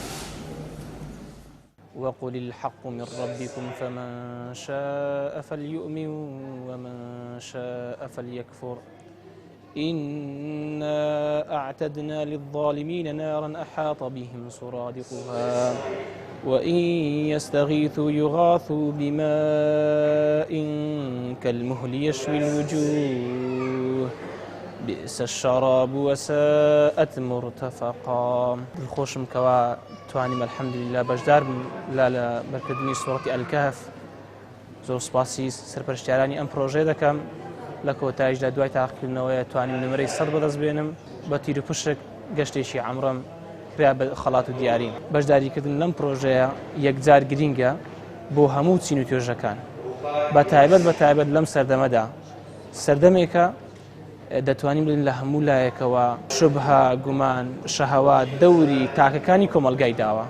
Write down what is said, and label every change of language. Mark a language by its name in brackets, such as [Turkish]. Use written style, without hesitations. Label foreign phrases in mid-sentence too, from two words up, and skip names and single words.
[Arabic] وقل الحق من ربكم فمن شاء فليؤمن ومن شاء فليكفر إنا أعتدنا للظالمين نارا أحاط بهم سرادقها وإن يستغيثوا يغاثوا بماء كالمهل يشوي الوجوه بئس الشراب وساءت مرتفقا. [Central Kurdish] الخوشم كوا توانم [Arabic] الحمد لله [Central Kurdish] بجدار لا بركدني سورة الكهف زور سپاسی سرپرشتیارانی ئەم پرۆژێ دەکەم لە کۆتاییشدا دوای تاقیکردنەوەی توانیم نمرەی 100 بەدەست بێنم بە تیر و پشک گەشتێکی عەمرەم کرا بە خەڵات و دیارین. بەشداریکردن لەم پرۆژەیە یەکجار گرینگە بۆ هەموو چین و توێژەکان بە تایبەت لەم سەردەمەدا سەردەمێکە دەتوانین بڵین لە هەموو لایەکەوە شوبهە گومان شەهەوات دەوری تاکەکانی کۆمەلگای داوە.